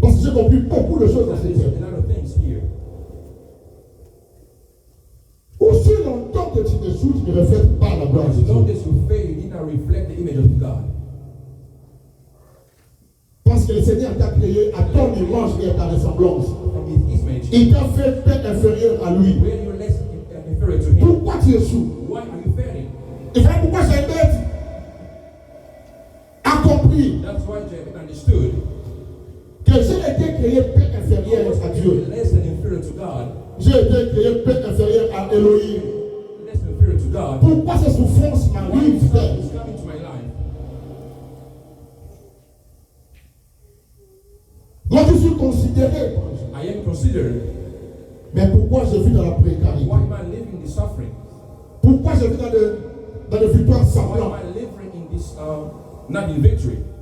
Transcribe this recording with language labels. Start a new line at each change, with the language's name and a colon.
French: Parce que j'ai compris beaucoup de choses dans
English: There's
French: cette
English: a
French: terre.
English: lot of things here.
French: Aussi longtemps que tu échoues, tu ne reflètes pas la gloire de
English: As long
French: Dieu.
English: as you fail, you did not reflect the image of God.
French: Parce que le Seigneur t'a créé à ton image et à ta ressemblance.
English: From his image,
French: Il t'a fait peu inférieur à lui.
English: where you're less inferior to him.
French: Pourquoi tu échoues?
English: Why are you failing?
French: Et voilà pourquoi Jacob a compris
English: That's why Jacob understood
French: que j'ai été créé peu inférieur à Dieu.
English: less than inferior to God,
French: J'ai été créé peu inférieur à Elohim.
English: less than inferior to God.
French: Pourquoi ces souffrances
English: Why
French: m'arrivent,
English: is
French: frère?
English: coming to my life?
French: Moi, je suis considéré.
English: I am considered.
French: Mais pourquoi je vis dans la précarité?
English: Why am I living in suffering?
French: Pourquoi je vis dans des victoires
English: Why am
French: semblantes?
English: I living in this not in victory?